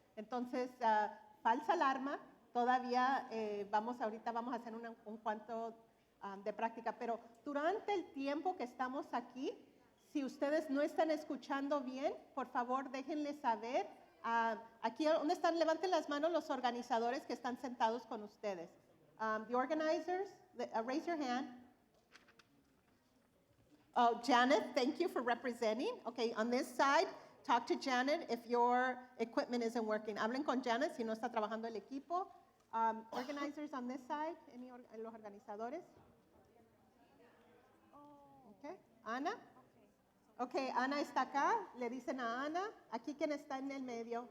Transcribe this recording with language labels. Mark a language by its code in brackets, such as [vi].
[es] Entonces, falsa alarma, todavía ahorita vamos a hacer un cuanto de práctica, pero durante el tiempo que estamos aquí, si ustedes no están escuchando bien, por favor déjenles saber. Aquí, ¿dónde están? Levanten las manos los organizadores que están sentados con ustedes. [en] The organizers, raise your hand. Oh, Janet, thank you for representing. Okay, on this side, talk to Janet if your equipment isn't working. [es] Hablen con Janet si no está trabajando el equipo. [en] Organizers on this side, [es] los organizadores. Okay, Ana. Okay, Ana está acá. Le dicen a Ana. Aquí quien está en el medio.